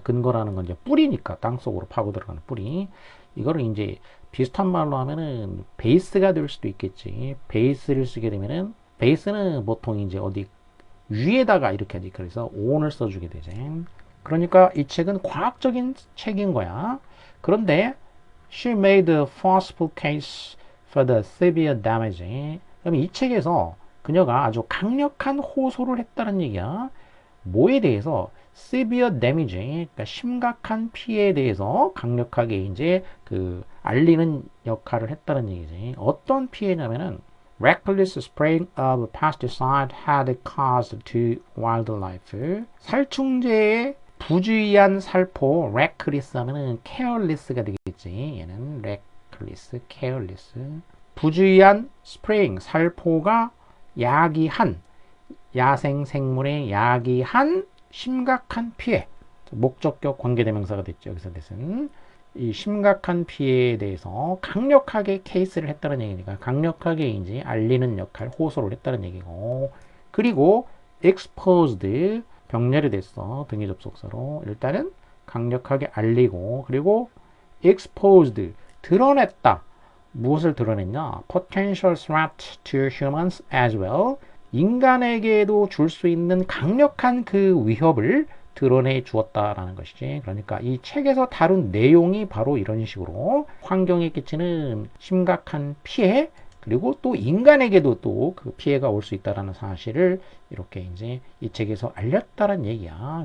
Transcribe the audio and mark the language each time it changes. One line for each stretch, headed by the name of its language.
Korean: 근거라는 건 이제 뿌리니까, 땅속으로 파고 들어가는 뿌리. 이거를 이제 비슷한 말로 하면은 베이스가 될 수도 있겠지. 베이스를 쓰게 되면은, 베이스는 보통 이제 어디 위에다가 이렇게 하지. 그래서 on을 써주게 되지. 그러니까 이 책은 과학적인 책인 거야. 그런데
English: she made a forceful case for the severe damage.
Korean: 그럼 이 책에서 그녀가 아주 강력한 호소를 했다는 얘기야. 뭐에 대해서?
English: severe damage,
Korean: 그러니까 심각한 피해에 대해서 강력하게 이제 그 알리는 역할을 했다는 얘기지. 어떤 피해냐면은
English: reckless spraying of pesticide had caused to wildlife.
Korean: 살충제의 부주의한 살포, reckless 하면은 careless가 되겠지. 얘는
English: reckless, careless.
Korean: 부주의한 spraying, 살포가 야기한, 야생 생물에 야기한 심각한 피해. 목적격 관계대명사가 됐죠. 여기서 됐은. 이 심각한 피해에 대해서 강력하게 케이스를 했다는 얘기니까 강력하게 이제 알리는 역할, 호소를 했다는 얘기고. 그리고 exposed, 병렬이 됐어. 등위 접속사로. 일단은 강력하게 알리고, 그리고 exposed, 드러냈다. 무엇을 드러냈냐?
English: potential threat to humans as well.
Korean: 인간에게도 줄 수 있는 강력한 그 위협을 드러내 주었다라는 것이지. 그러니까 이 책에서 다룬 내용이 바로 이런 식으로 환경에 끼치는 심각한 피해, 그리고 또 인간에게도 또 그 피해가 올 수 있다라는 사실을 이렇게 이제 이 책에서 알렸다는 얘기야.